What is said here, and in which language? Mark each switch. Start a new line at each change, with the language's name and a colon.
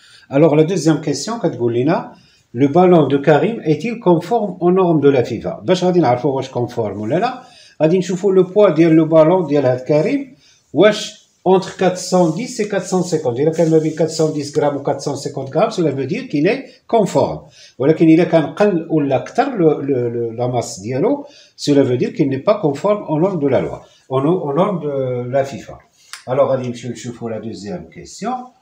French: Alors, la deuxième question, le ballon de Karim est-il conforme aux normes de la FIFA?
Arabic: باش غادي نعرفوا واش conforme ولا لا، غادي نشوفوا le poids ديال le ballon ديال هاد كريم واش entre 410 et 450.
French: إلا كان ما بين 410 grammes ou 450 grammes, cela veut dire qu'il est conforme.
Arabic: ولكن إلا كان قل ولا أكثر
French: la masse ديالو, cela veut dire qu'il n'est pas conforme aux normes de la loi, aux normes de la FIFA. Alors, allez, monsieur, je fais la deuxième question.